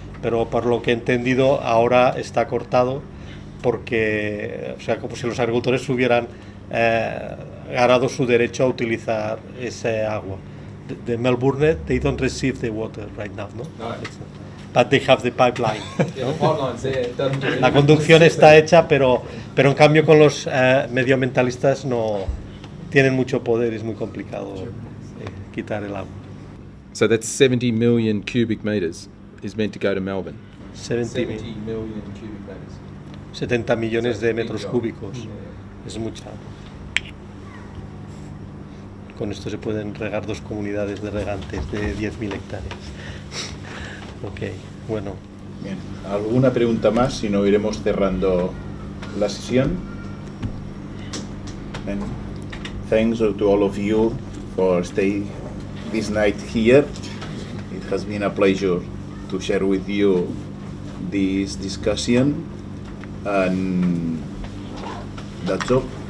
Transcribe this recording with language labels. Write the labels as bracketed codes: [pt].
[es] Pero por lo que he entendido ahora está cortado porque, o sea, como si los agricultores hubieran ganado su derecho a utilizar ese agua. De [en] Melbourne, they don't receive the water right now, ¿no? No. But they have the pipeline. Yeah, the pipeline's there. It doesn't do anything. [es] La conducción está hecha, pero en cambio con los medioambientalistas no tienen mucho poder, es muy complicado quitar el agua. [en] So that's 70 million cubic metres is meant to go to Melbourne. 70 million cubic metres. [es] 70 millones de metros cúbicos. Es mucha. Con esto se pueden regar 2 comunidades de regantes de 10.000 hectáreas. Ok, bueno. Bien. ¿Alguna pregunta más? Si no, iremos cerrando la sesión. [en] And thanks to all of you for staying this night here. It has been a pleasure to share with you this discussion, and that's all.